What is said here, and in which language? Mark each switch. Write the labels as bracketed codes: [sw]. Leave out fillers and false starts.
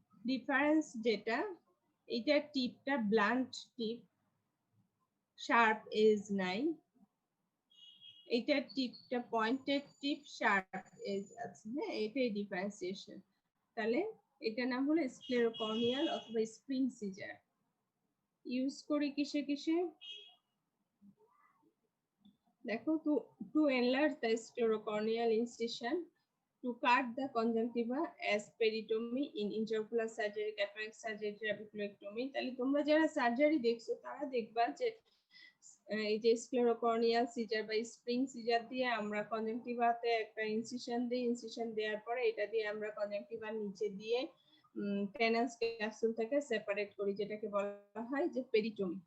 [bn] Difference যেটা, এটা টিপটা ব্লান্ট টিপ, শার্প এজ নাই। এটার টিপটা পয়েন্টেড টিপ, শার্প এজ আছে। হ্যাঁ, এটাই ডিফারেন্সিয়েশন। তাহলে এটা নাম হলো স্ক্লেরোকর্নিয়াল অথবা স্প্রিং সিজার। ইউজ করি কিসে কিসে দেখো, [en] To enlarge the sclerocorneal incision, to cut the conjunctiva as peritomy in intraocular surgery, cataract surgery, trabeculectomy। [bn] তাহলে তোমরা যারা সার্জারি দেখছো তারা দেখবা যে এই যে স্ক্লেরোকর্নিয়াল সিজার বা স্প্রিং সিজার দিয়ে আমরা কনজাংটিভাতে একটা ইনসিশন দিই, ইনসিশন দেওয়ার পরে এটা দিয়ে আমরা কনজাংটিভার নিচে দিয়ে টেনাস ক্যাপসুল থেকে সেপারেট করি, যেটাকে বলা হয় যে পেরিটমি।